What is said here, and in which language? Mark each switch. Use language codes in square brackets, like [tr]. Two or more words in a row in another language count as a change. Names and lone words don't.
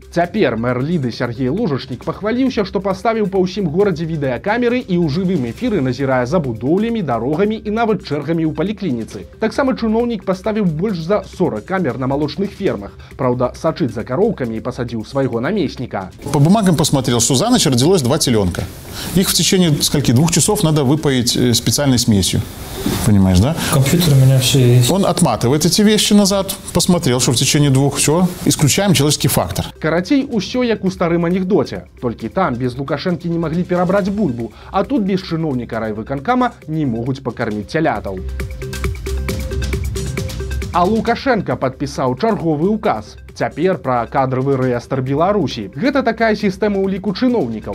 [be] Цяпер мэр Ліды Сергей Ложачнік пахваліўся, што паставіў па ўсім горадзе відэакамеры і ў жывым эфіры назірае за будоўлямі, дарогамі і нават чэргамі ў паліклініцы. Таксама чыноўнік паставіў больш за 40 камер на малочных фермах. Праўда, сачыць за кароўкамі і пасадзіў свайго намесніка. [ru] По бумагам посмотрел, что за ночь родилось 2 теленка. Их в течение 2 часов надо выпоить специальной смесью. Понимаешь, да? Компьютер у меня все есть. Он отматывает эти вещи назад, посмотрел, что в течение 2, все, исключаем человеческий фактор. [be] Карацей, усё як у старым анекдоце. Толькі там без Лукашэнкі не маглі перабраць бульбу, а тут без чыноўніка райвыканкама не могуць пакарміць цялятаў. А Лукашенко падпісаў чарговы указ. Цяпер пра кадравы рэестр Беларусі. Гэта такая сістэма ўліку чыноўнікаў.